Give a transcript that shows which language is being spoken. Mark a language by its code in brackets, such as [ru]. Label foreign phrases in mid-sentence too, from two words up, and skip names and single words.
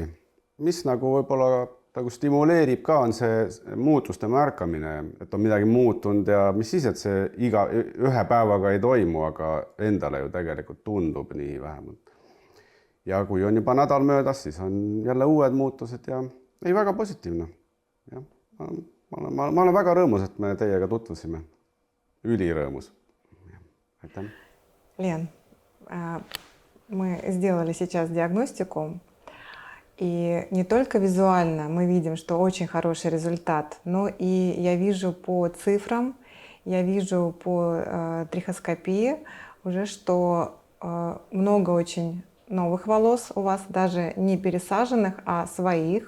[et] Mis nagu võib-olla nagu stimuleerib ka on see muutuste märkamine, et on midagi muutunud ja mis siis, et see ühe päevaga ei toimu, aga endale ju tegelikult tundub nii vähemalt. Ja kui on juba nädal möödas, siis on jälle uued muutused ja ei väga positiivne. Ja, ma olen väga rõõmus, et me teiega tutvusime. Ülirõõmus. Aitäh. [ru] Лен, мы сделали сейчас диагностику, и не только визуально мы видим, что очень хороший результат, но и я вижу по цифрам, я вижу по трихоскопии уже, что много очень новых волос у вас, даже не пересаженных, а своих.